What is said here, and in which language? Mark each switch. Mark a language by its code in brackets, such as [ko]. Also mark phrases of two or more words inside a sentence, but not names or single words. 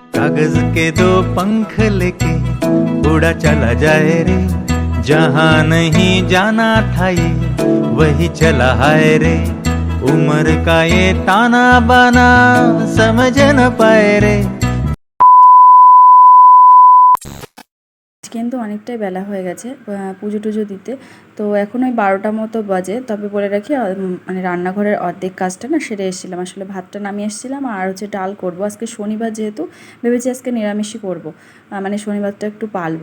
[hi] कागज के दो पंख लेके उड़ा चला जाए रे, जहाँ नहीं जाना था ये वही चला है रे। उम्र का ये ताना बाना समझ न पाए रे। [bn] কিন্তু অনেকটাই বেলা হয়ে গেছে পুজো টুজো দিতে, তো এখন ওই 12টার মতো বাজে। তবে বলে রাখি মানে রান্নাঘরের অর্ধেক কাজটা না সেরে এসেছিলাম, আসলে ভাতটা নামিয়ে এসেছিলাম আর হচ্ছে ডাল করব। আজকে শনিবার যেহেতু ভেবেছি আজকে নিরামিষই করব, মানে শনিবারটা একটু পালবো।